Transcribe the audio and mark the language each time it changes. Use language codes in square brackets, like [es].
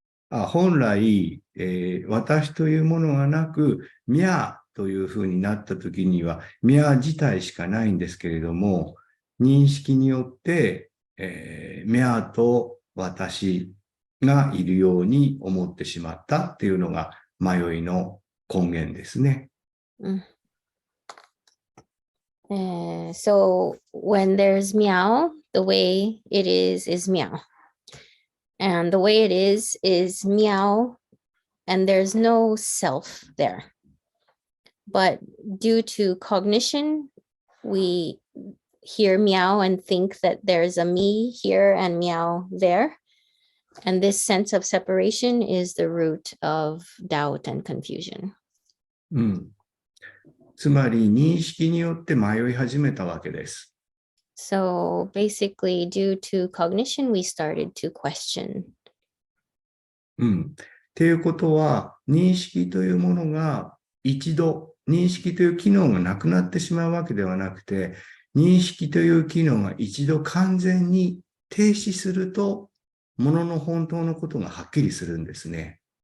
[ja] 本来、私というものがなく、ミャーというふうになったときには、ミャー自体しかないんですけれども、認識によって、ミャーと私がいるように思ってしまったっていうのが迷いの根源ですね。 [en] So when there's meow, the way it is meow. And the way it is meow, and there's no self there. But due to cognition, we hear meow and think that there's a me here and meow there. And this sense of separation is the root of doubt and confusion. [ja] つまり認識によって迷い始めたわけです。 [en] So basically, due to cognition, we started to question. [ja] っていうことは、認識というものが一度、認識という機能がなくなってしまうわけではなくて、認識という機能が一度完全に停止すると、ものの本当のことがはっきりするんですね。